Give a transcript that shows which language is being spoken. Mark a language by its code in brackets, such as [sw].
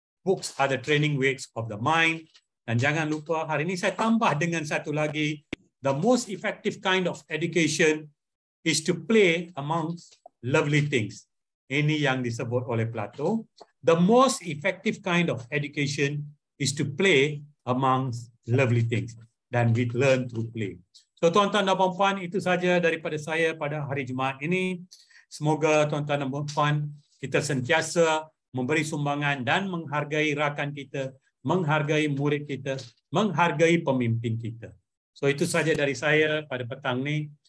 [en] Books are the training weights of the mind. [ms] Dan jangan lupa, hari ini saya tambah dengan satu lagi. [en] The most effective kind of education is to play amongst lovely things. [ms] Ini yang disebut oleh Plato. [en] The most effective kind of education is to play amongst lovely things. Dan we learn through play. [ms] So tuan-tuan dan puan-puan, itu saja daripada saya pada hari Jumaat ini. Semoga tuan-tuan dan puan-puan kita sentiasa memberi sumbangan dan menghargai rakan kita, menghargai murid kita, menghargai pemimpin kita. So itu saja dari saya pada petang ni.